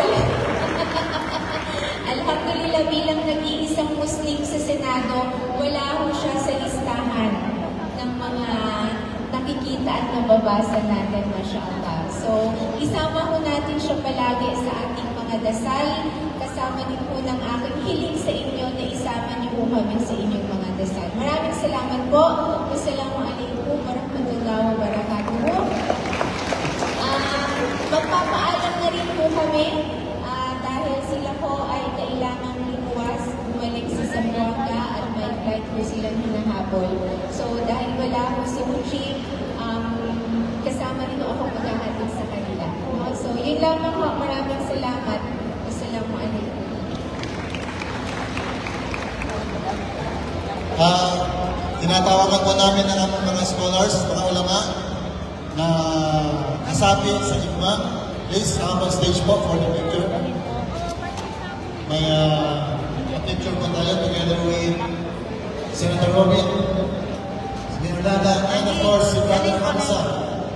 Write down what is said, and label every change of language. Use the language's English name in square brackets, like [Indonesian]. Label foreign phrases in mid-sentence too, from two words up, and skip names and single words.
[Filipino] Alhamdulillah, bilang nag-iisang Muslim sa Senado, wala ho siya sa listahan ng mga nakikita at nababasa natin, mashallah. So, isama ho natin siya palagi sa ating mga dasal. Kasama din po ng aking hiling sa inyo na isama niyo po kami sa inyong mga dasal. Maraming salamat po. [Arabic] والسلام عليكم ورحمة الله وبركاته. [Filipino] Magpapaalam na rin po kami dahil sila po ay kailangang lumuwas, bumalik sa Zamboanga at may flight po silang hinahabol. So dahil wala po si Muchi, kasama rin ako maghahatid sa kanila. So yun lamang po, maraming salamat. Wassalamualaikum. Tinatawagan po namin ang aming mga scholars, mga ulama, na kasapi sa IGMA. [English] Please come on stage po for the picture. [Filipino] May picture po tayo [English] together with [Filipino] Senator Robin, Senator Dada, [English] and of course [Filipino] si Brother Hamza.